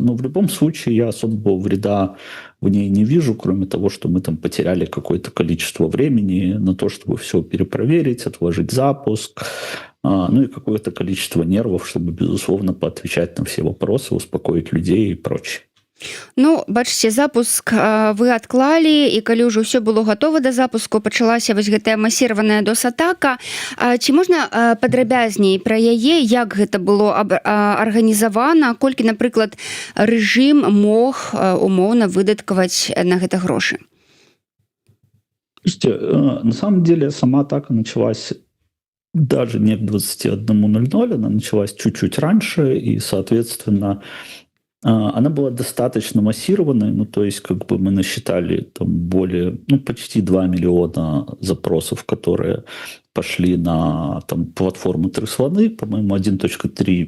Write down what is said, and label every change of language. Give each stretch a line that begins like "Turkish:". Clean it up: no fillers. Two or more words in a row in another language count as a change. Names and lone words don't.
Russian: Но в любом случае я особого вреда в ней не вижу, кроме того, что мы там потеряли какое-то количество времени на то, чтобы все перепроверить, отложить запуск, ну и какое-то количество нервов, чтобы, безусловно, поотвечать на все вопросы, успокоить людей и прочее.
Belarusian: Ну, бачыце, запуск вы адклалі, і калі ўжо ўсё было гатова да запуску, пачалася вось гэтая масіраваная DOS-атака. Ці можна падрабязней пра яе, як гэта было арганізавана, колькі, напрыклад, рэжым мог умоўна выдаткаваць на гэта грошы?
Russian: Слушайте, на самом деле сама атака началась даже не к 21:00, она началась чуть-чуть раньше, и, соответственно, она была достаточно массированной, ну, то есть, как бы мы насчитали там более, ну, почти 2 миллиона запросов, которые пошли на там платформу «Три слоны», по-моему, 1,3